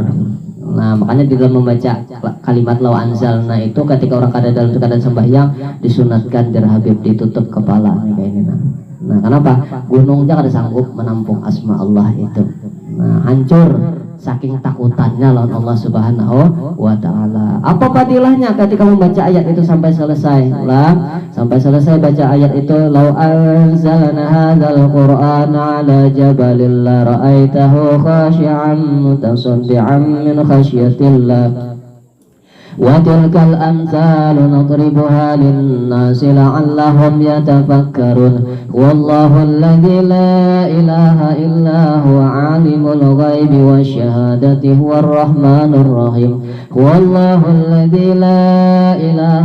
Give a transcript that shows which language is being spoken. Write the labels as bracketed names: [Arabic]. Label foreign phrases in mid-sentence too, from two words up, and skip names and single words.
[Indonesian] Nah, makanya di dalam membaca kalimat [Arabic] لو أنزلنا [Indonesian] itu ketika orang kada dalam keadaan sembahyang disunatkan jar Habib ditutup kepala kayak ini. Nah, kenapa? Gunungnya kada sanggup menampung asma Allah itu. Nah, hancur saking takutannya lawan Allah [Arabic] سبحانه وتعالى. [Indonesian] Apa padilahnya ketika membaca ayat itu sampai selesai? Lah, sampai selesai baca ayat itu, [Arabic] لو أنزلنا هذا القرآن على جبل لرأيته خاشعا متصدعا من خشية الله. وَتِلْكَ الْأَمْثَالُ نَضْرِبُهَا لِلنَّاسِ لَعَلَّهُمْ يَتَفَكَّرُونَ وَاللَّهُ الَّذِي لَا إِلَهَ إِلَّا هُوَ عَالِمُ الْغَيْبِ وَالشَّهَادَةِ هُوَ الرَّحْمَنُ الرَّحِيمُ وَاللَّهُ الَّذِي لَا إِلَهَ